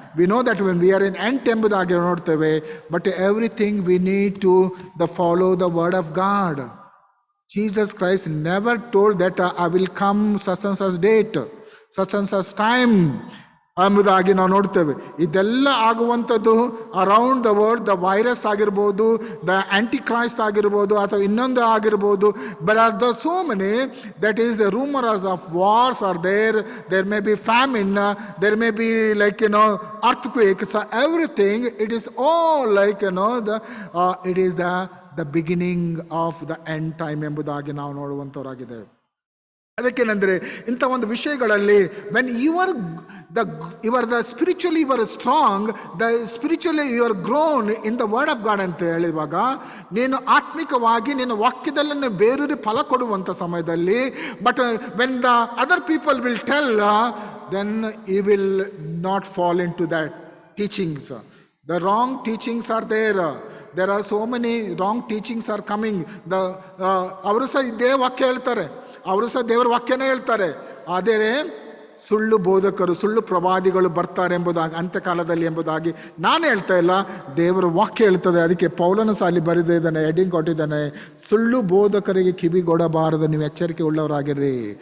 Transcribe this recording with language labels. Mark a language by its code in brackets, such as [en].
[en] We know that when we are in end [kn] ಎಂಬುದಾಗಿ ನೋಡ್ತೇವೆ. [en] But everything we need to follow the word of God. Jesus Christ never told that I will come such and such date, such and such time [kn] ಎಂಬುದಾಗಿ ನಾವು ನೋಡ್ತೇವೆ. ಇದೆಲ್ಲ ಆಗುವಂಥದ್ದು [en] around the world, [kn] the virus ಆಗಿರ್ಬೋದು, the aunty Christ ಆಗಿರ್ಬೋದು, ಅಥವಾ ಇನ್ನೊಂದು ಆಗಿರ್ಬೋದು. [en] But are the so many that is the rumours of wars are there may be famine, there may be like earthquakes, everything. It is all like it is the beginning of the end time [kn] ಎಂಬುದಾಗಿ ನಾವು ನೋಡುವಂಥವರಾಗಿದ್ದೇವೆ. ಅದಕ್ಕೇನೆಂದರೆ ಇಂಥ ಒಂದು ವಿಷಯಗಳಲ್ಲಿ [en] when you are the spiritually you are strong, the spiritually you are grown in the word of God [kn] ಅಂತ ಹೇಳಿರುವಾಗ, ನೀನು ಆತ್ಮಿಕವಾಗಿ ನಿನ್ನ ವಾಕ್ಯದಲ್ಲೇ ಬೇರೂರಿ ಫಲ ಕೊಡುವಂಥ ಸಮಯದಲ್ಲಿ, [en] But when the other people will tell, then you will not fall into that teachings. The wrong teachings are there. There are so many wrong teachings are coming. [kn] ಅವರು ಸಹ ಇದೇ ವಾಕ್ಯ ಹೇಳ್ತಾರೆ, ಅವರು ಸಹ ದೇವರ ವಾಕ್ಯನೇ ಹೇಳ್ತಾರೆ. ಆದರೆ ಸುಳ್ಳು ಬೋಧಕರು, ಸುಳ್ಳು ಪ್ರವಾದಿಗಳು ಬರ್ತಾರೆ ಎಂಬುದಾಗಿ ಅಂತ್ಯಕಾಲದಲ್ಲಿ ಎಂಬುದಾಗಿ ನಾನು ಹೇಳ್ತಾ ಇಲ್ಲ, ದೇವರ ವಾಕ್ಯ ಹೇಳ್ತದೆ. ಅದಕ್ಕೆ ಪೌಲನು ಸಹ ಅಲ್ಲಿ ಬರೆದಿದ್ದಾನೆ, ಹೆಡಿಂಗ್ ಕೊಟ್ಟಿದ್ದಾನೆ, ಸುಳ್ಳು ಬೋಧಕರಿಗೆ ಕಿವಿಗೊಡಬಾರದು, ನೀವು ಎಚ್ಚರಿಕೆ ಉಳ್ಳವರಾಗಿರ್ರಿ.